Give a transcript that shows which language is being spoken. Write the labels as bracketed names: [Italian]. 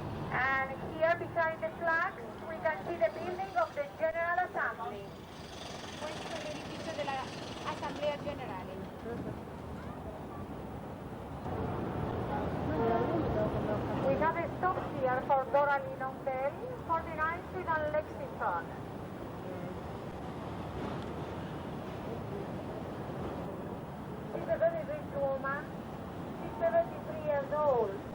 [English] And here behind the flags we can see the building of the General Assembly. [Italian] Questo è l'edificio dell'Assemblea Generale. [English] We have a stop here for Dora Lynn Hotel, 49th Street and Lexington. She's a very rich woman. She's 73 years old.